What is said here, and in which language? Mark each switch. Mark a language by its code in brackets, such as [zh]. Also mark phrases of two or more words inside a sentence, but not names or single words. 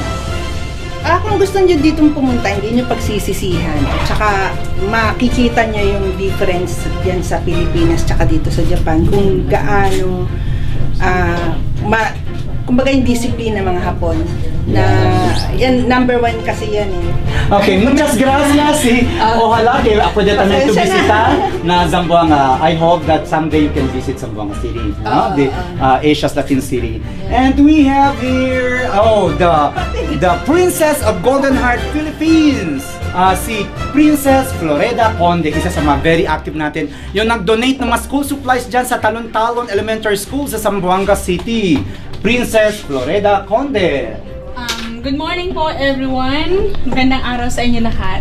[tl] Kung gusto nyo ditong pumunta, hindi nyo pagsisisihan. At saka makikita nyo yung difference yan sa Pilipinas tsaka dito sa Japan. Kung gaano kumbaga yung disiplina mga Hapon na yan, number 1 kasi yan eh. [cbk] Okay, muchas gracias. Ojalá que pwede también to bisita na Zamboanga. [en] I hope that someday you can visit Zamboanga City, no? The Asia's Latin City. And we have here the Princess of Golden Heart Philippines. [tl] Si Princess Floreda Conde, isa sa mga [en] very active [tl] natin, yung nag-donate ng mga school supplies dyan sa Talon-Talon Elementary School sa Zamboanga City. Princess Floreda Conde. [en] Good morning [tl] po everyone. Magandang araw sa inyo lahat.